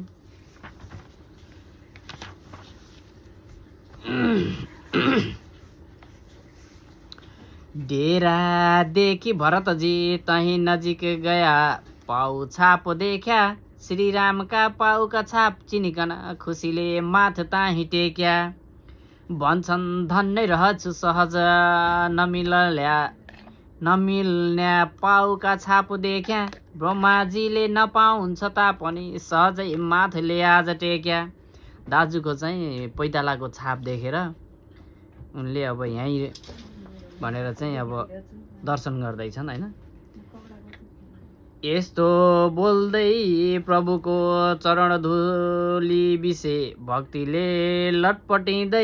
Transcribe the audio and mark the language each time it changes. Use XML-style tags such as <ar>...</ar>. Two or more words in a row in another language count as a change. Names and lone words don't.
<ne>डेरा देखि भरतजी तही नजिक गया। पाउ छाप देख्या श्रीरामका पाउका छाप चिनिकन खुसीले माथ ताही टेक्या। भन्छन् धन्य रहछु सहज नमिल्न्या पाउका छाप देख्या। ब्रह्माजीले नपाउँछ तापनि सहजै माथले आज टेक्या। दाजुको चाहिँ पैतालाको छाप देखेर उनले अब यहीँ भनेर चाहिँ अब दर्शन गर्दैछन् होइन। यस्तो बोल्दै प्रभुको चरण धुली बिसे भक्तिले लटपटिँदै।</ne>